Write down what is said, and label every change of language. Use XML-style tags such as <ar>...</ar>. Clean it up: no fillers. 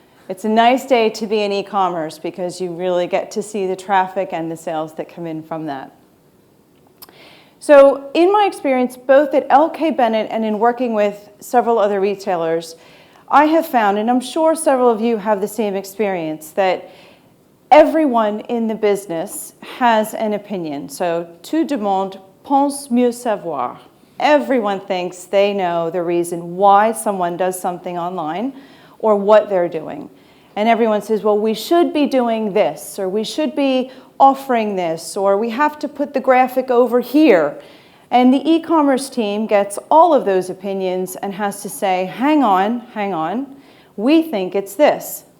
<en>It's a nice day to be in e-commerce because you really get to see the traffic and the sales that come in from that. So in my experience, both at L.K.Bennett and in working with several other retailers, I have found, and I'm sure several of you have the same experience, that everyone in the business has an opinion.</en> <fr>So tout le monde pense mieux savoir.</fr> <en>Everyone thinks they know the reason why someone does something online or what they're doing. And everyone says, well, we should be doing this, or we should be offering this, or we have to put the graphic over here. And the e-commerce team gets all of those opinions and has to say, hang on, we think it's this.</en>